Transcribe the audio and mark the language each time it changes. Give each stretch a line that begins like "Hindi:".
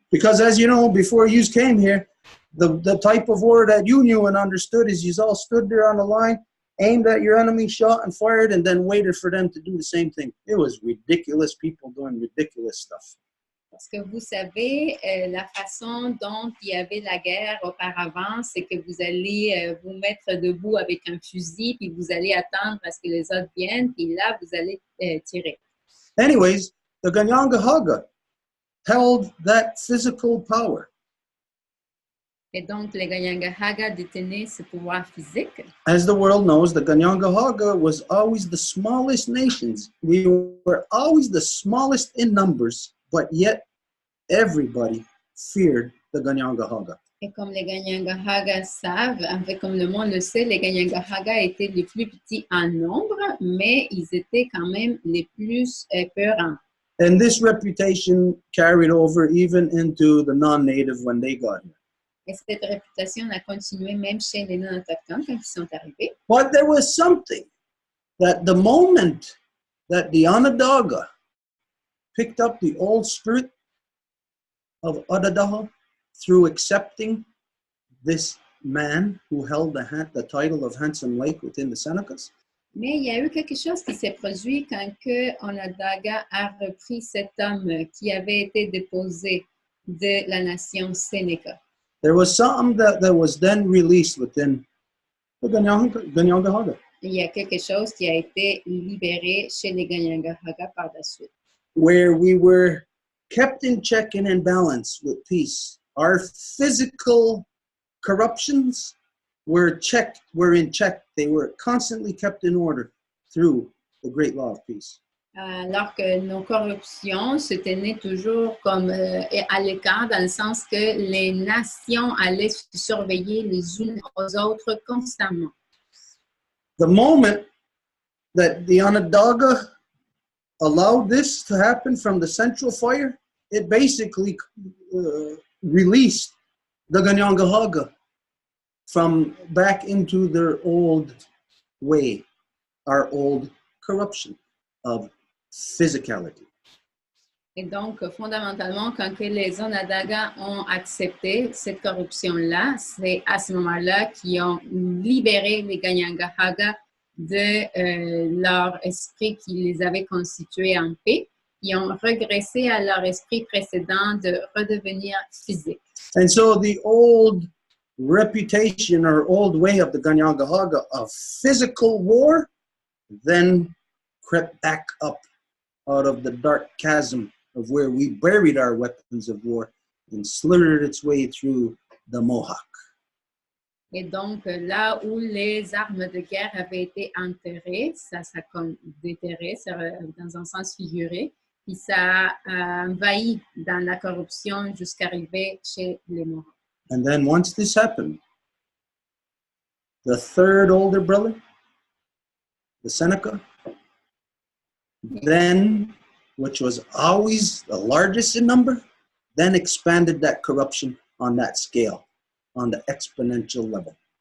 English: Because as you know, before you came here, the type of war that you knew and understood is you all stood there on the line, aimed at your enemy, shot and fired, and then waited for them to do the same thing. It was ridiculous, people doing ridiculous stuff.
French: Parce que vous savez, la façon dont il y avait la guerre auparavant, c'est que vous allez vous mettre debout avec un fusil, puis vous allez attendre à ce que les autres viennent, puis là, vous allez tirer.
English: Anyways, the Ganyangahaga held that physical power.
French: Et donc, les Ganyangahaga détenaient ce pouvoir physique.
English: As the world knows, the Ganyangahaga was always the smallest nations. We were always the smallest in numbers, but yet everybody feared the Ganyangahaga.
French: Et comme les Ganyangahaga savent, en fait, comme le monde le sait, les Ganyangahaga étaient les plus petits en nombre, mais ils étaient quand même les plus peurants.
English: And this reputation carried over even into the non-native when they got here.
French: Et cette réputation a continué même chez les non-autochtones quand ils sont arrivés.
English: But there was something that the moment that the Onondaga picked up the old spirit of Adadaha through accepting this man who held the title of Handsome Lake within the Senecas.
French: Mais il y a eu quelque chose qui s'est produit quand que Onondaga a repris cet homme qui avait été déposé de la nation Sénéca.
English: There was something that was then released within the Ganyangahaga.
French: Il y a quelque chose qui a été libéré chez les Ganyangahaga par la suite.
English: Where we were kept in check and in balance with peace. Our physical corruptions were in check. They were constantly kept in order through the great law of peace.
French: Alors que nos corruptions se tenaient toujours comme à l'écart, dans le sens que les nations allaient se surveiller les unes aux autres constamment.
English: The moment that the Onondaga allowed this to happen from the central fire, it basically released the Ganyangahaga from back into their old way, our old corruption of physicality.
French: Et donc, fondamentalement, quand que les Onondaga ont accepté cette corruption-là, c'est à ce moment-là qu'ils ont libéré les Ganyangahaga de leur esprit qui les avait constitués en paix. Ils ont régressé à leur esprit précédent de redevenir physique.
English: And so the old reputation or old way of the Ganyangahaga of physical war then crept back up out of the dark chasm of where we buried our weapons of war and slithered its way through the Mohawk.
French: Et donc, là où les armes de guerre avaient été enterrées, ça comme déterré, dans un sens figuré, puis ça a envahi dans la corruption jusqu'à arriver chez les Mohawks.
English: And then once this happened, the third older brother, the Seneca, then, which was always the largest in number, then expanded that corruption on that scale, on the exponential level.